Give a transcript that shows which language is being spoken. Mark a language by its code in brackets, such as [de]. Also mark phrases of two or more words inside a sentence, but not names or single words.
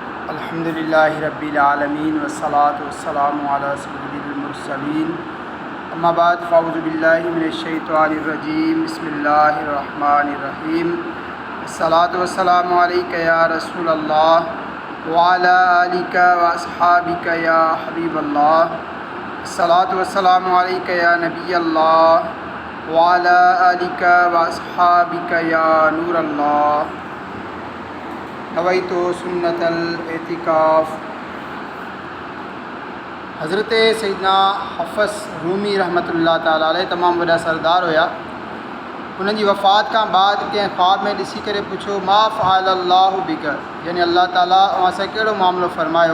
[ar] الحمد لله رب العالمين والصلاة والسلام على سيد المرسلين أما بعد فأعوذ بالله من الشيطان الرجيم بسم الله الرحمن الرحيم الصلاة والسلام عليك يا رسول الله وعلى آلك وأصحابك يا حبيب الله الصلاة والسلام عليك يا نبي الله وعلى آلك وأصحابك يا نور الله نويت سنة الاعتكاف. [sd] हज़रत सैयदना हफ़स रूमी [ar] رحمة الله تعالى عليه [sd] तमामु वॾा सरदार हुया। उन्हनि जी वफ़ात खां बाद कंहिं ख़्वाब में ॾिसी करे पुछो [ar] ما فعل الله بك, [sd] यानी अल्लाह ताला अव्हां सां कहिड़ो मामिलो फ़रमायो।